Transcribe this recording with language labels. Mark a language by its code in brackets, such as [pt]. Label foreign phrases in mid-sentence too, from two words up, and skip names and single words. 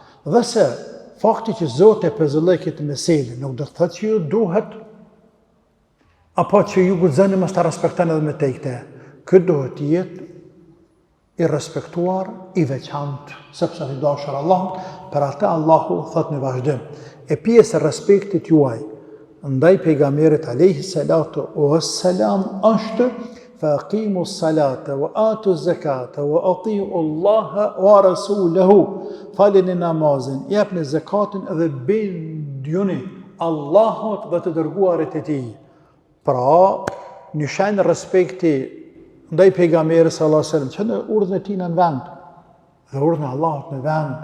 [sq] Dhe se fakti që Zoti e pëzëlloi këtë meselë nuk do të thotë që ju duhet apo që ju guxoni mos ta respektoni edhe me tekte. Këtë duhet të jetë i respektuar, i veçantë, sepse i dashur Allahut, për atë Allahu thot në vazhdim. E pjesë e respektit juaj ndaj pejgamberit [ar] عليه الصلاة والسلام [sq] është [ar] فَأَقِيمُوا الصَّلَاةَ وَآتُوا الزَّكَاةَ وَأَطِيعُوا اللَّهَ وَرَسُولَهُ. [sq] Falini namazin, japni zakatin dhe bindjuni Allahut dhe të dërguarit e tij. Pra, një shenjë respekti ndaj pejgamberit [ar] صلى الله عليه وسلم, [sq] që në urdhën e tij në vend dhe urdhën e Allahut në vend.